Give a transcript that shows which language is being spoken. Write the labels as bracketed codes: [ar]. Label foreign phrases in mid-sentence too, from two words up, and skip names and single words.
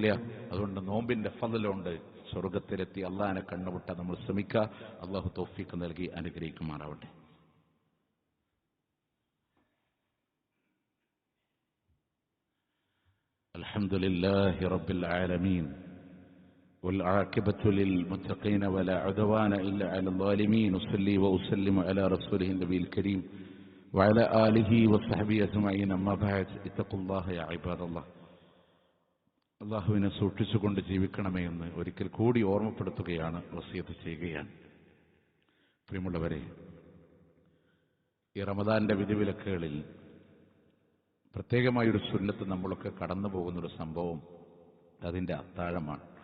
[ml] അതുകൊണ്ട് നോമ്പിന്റെ ഫളലുണ്ട്. സ്വർഗത്തിലെത്തി അള്ളാഹിനെ കണ്ടുമുട്ടാൻ നമ്മൾ ശ്രമിക്കുക. അള്ളാഹു തൗഫീഖ് നൽകി അനുഗ്രഹിക്കുമാറാവട്ടെ. [ar] الحمد لله رب العالمين والعاقبة للمتقين ولا عدوان إلا على الظالمين. أصلي وأسلم على رسوله النبي الكريم وعلى آله وصحبه أجمعين. أما بعد اتقوا الله يا عباد الله. [ml] അള്ളാഹുവിനെ സൂക്ഷിച്ചുകൊണ്ട് ജീവിക്കണമേ എന്ന് ഒരിക്കൽ കൂടി ഓർമ്മപ്പെടുത്തുകയാണ്, വസിയത്ത് ചെയ്യുകയാണ്. പ്രിയമുള്ളവരെ, ഈ റമദാന്റെ വിധിവിലക്കുകളിൽ പ്രത്യേകമായൊരു സുന്നത്ത് നമ്മളൊക്കെ കടന്നു പോകുന്നൊരു സംഭവം അതിൻ്റെ അത്താഴമാണ്.